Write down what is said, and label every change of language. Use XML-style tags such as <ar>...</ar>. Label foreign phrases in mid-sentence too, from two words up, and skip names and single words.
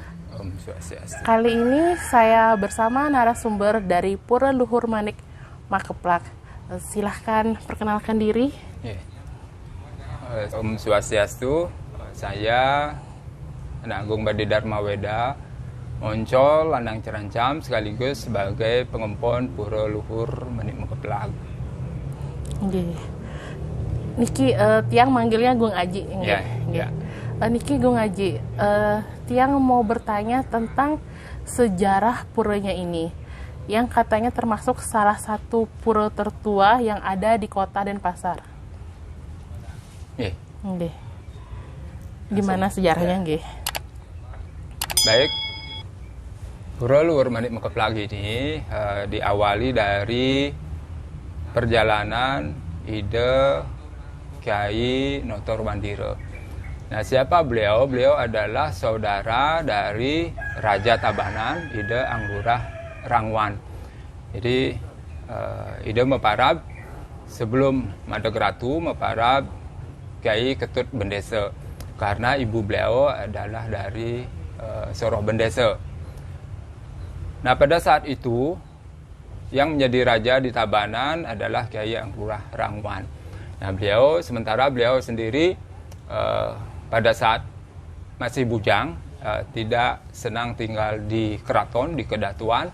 <ban>Om Swastiastu.</ban> <id>Kali ini saya bersama narasumber dari Pura Luhur Manik Makeplak. Silahkan perkenalkan diri.</id> <ban>Om Swastiastu.</ban> <id>Saya Anak Agung Bade Dharma Weda, Oncol Landang Cerancam, sekaligus sebagai pengempon Pura Luhur Manik Makeplak.</id> <ban>Niki tiang manggilnya Gung Aji.</ban> <id>Ya. Niki Gung Aji, tiang mau bertanya tentang sejarah puranya ini, yang katanya termasuk salah satu pura tertua yang ada di kota Denpasar. Gimana sejarahnya, nggih? Baik, Pura Luhur Manik Makeplak ini diawali dari perjalanan ide Kyai Noto Mandiro. Nah, siapa beliau? Beliau adalah saudara dari Raja Tabanan, Ide Anggurah Rangwan. Jadi,</id> <ban>Ide meparab</ban> <id>sebelum</id> <ban>Madeg Ratu meparab</ban> <id>Kyai Ketut Bendesa, karena ibu beliau adalah dari Soroh Bendesa. Nah, pada saat itu yang menjadi raja di Tabanan adalah Kyai Anggurah Rangwan. Nah, sementara beliau sendiri pada saat masih bujang, tidak senang tinggal di keraton, di kedatuan.</id>